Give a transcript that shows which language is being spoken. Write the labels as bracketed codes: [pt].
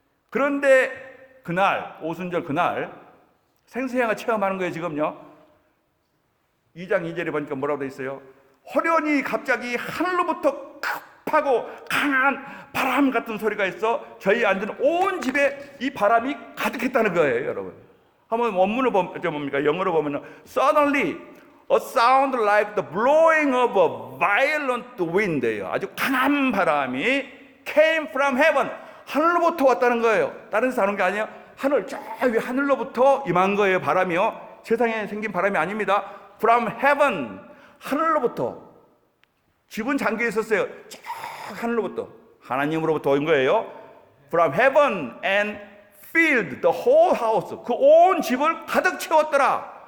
[ko] 그런데 그날 오순절 그날 생수양을 체험하는 거예요, 지금요. 2장 2절에 보니까 뭐라고 돼 있어요? 호련히 갑자기 하늘로부터 급하고 강한 바람 같은 소리가 있어 저희 앉은 온 집에 이 바람이 가득했다는 거예요, 여러분. 한번 원문을 뭡니까? 영어로 보면 [en] Suddenly a sound like the blowing of a violent wind예요. [ko] 아주 강한 바람이 [en] came from heaven. [ko] 하늘로부터 왔다는 거예요. 다른 데서 하는 게 아니에요. 하늘, 저 위 하늘로부터 임한 거예요, 바람이요. 세상에 생긴 바람이 아닙니다. [en] From heaven. [ko] 하늘로부터. 집은 잠겨 있었어요. 저 하늘로부터. 하나님으로부터 온 거예요. [en] From heaven and filled the whole house. [ko] 그 온 집을 가득 채웠더라.